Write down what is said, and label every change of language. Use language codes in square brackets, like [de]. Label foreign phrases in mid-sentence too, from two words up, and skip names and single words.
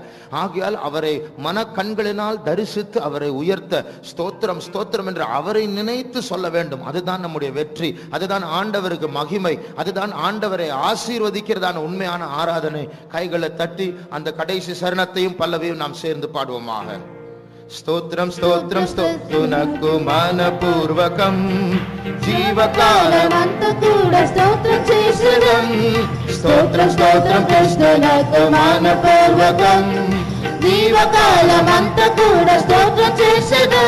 [ta] ஆகையால் அவரை மன கண்களினால் தரிசித்து அவரை உயர்த்த ஸ்தோத்திரம் ஸ்தோத்திரம் என்று அவரை நினைத்து சொல்ல வேண்டும். அதுதான் நம்முடைய வெற்றி, அதுதான் ஆண்டவருக்கு மகிமை, அதுதான் ஆண்டவரை ஆசீர்வதிக்கிறதான உண்மையான ஆராதனை. கைகளை தட்டி அந்த கடைசி சரணத்தையும் பல்லவியும் நாம் சேர்ந்து பாடுவோமாக. [te] స్తోత్రం స్తోత్రం స్తోత్రునకు మనపూర్వకం జీవకాలమంతా కూడా స్తోత్రం చేసేదం. స్తోత్రం స్తోత్రం కృష్ణునకు మనపూర్వకం జీవకాలమంతా కూడా స్తోత్రం చేసేదం.